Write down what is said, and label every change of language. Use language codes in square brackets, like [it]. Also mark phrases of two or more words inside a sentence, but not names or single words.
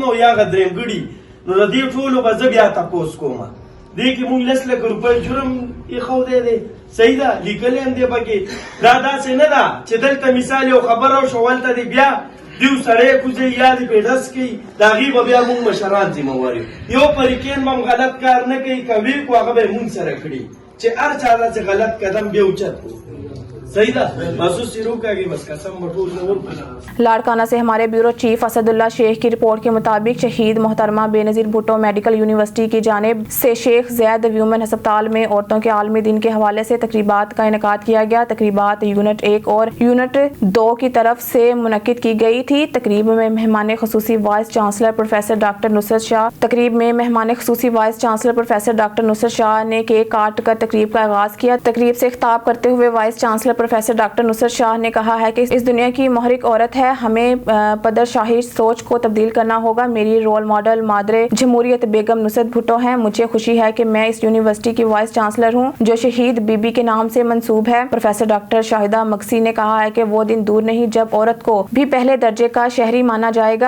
[ps] او یا درېمګړي نو د دې ټولو به زه بیا تپوس کوم دې کې مونږ 10 لک روپۍ جرم ایښودی دی صحیح ده لیکلی هم دی پکې دا داسې نه ده چې دلته مثال یو خبره وشوه ولته دی بیا دیو سړی کوزي یا دې پې ډس کوي د هغې به بیا مونږ مشران ذمهوار یو فریقین به هم غلط کار نه کوي که ویې کړو هغه به یې مونږ سره کړي چې هر چا داسې غلط قدم بیا اوچت کړو [ur] لاڑکانہ سے ہمارے بیورو چیف اسد اللہ شیخ کی رپورٹ کے مطابق شہید محترمہ بے نظیر بھٹو میڈیکل یونیورسٹی کی جانب سے شیخ زید ویومن ہسپتال میں عورتوں کے عالمی دن کے حوالے سے تقریبات کا انعقاد کیا گیا. تقریبات یونٹ 1 اور یونٹ 2 کی طرف سے منعقد کی گئی تھی. تقریب میں مہمان خصوصی [en] vice chancellor [ur] پروفیسر ڈاکٹر نصرت شاہ نے کیک کاٹ کر تقریب کا آغاز کیا. تقریب سے خطاب کرتے ہوئے [en] vice chancellor [ur] پروفیسر ڈاکٹر نصرت شاہ نے کہا ہے کہ اس دنیا کی محرک عورت ہے، ہمیں پدرشاہی سوچ کو تبدیل کرنا ہوگا. میری [en] role model [ur] مادرِ جمہوریت بیگم نصرت بھٹو ہیں. مجھے خوشی ہے کہ میں اس یونیورسٹی کی [en] vice chancellor [ur] ہوں جو شہید بی بی کے نام سے منسوب ہے. پروفیسر ڈاکٹر شاہدہ مکسی نے کہا ہے کہ وہ دن دور نہیں جب عورت کو بھی پہلے درجے کا شہری مانا جائے گا.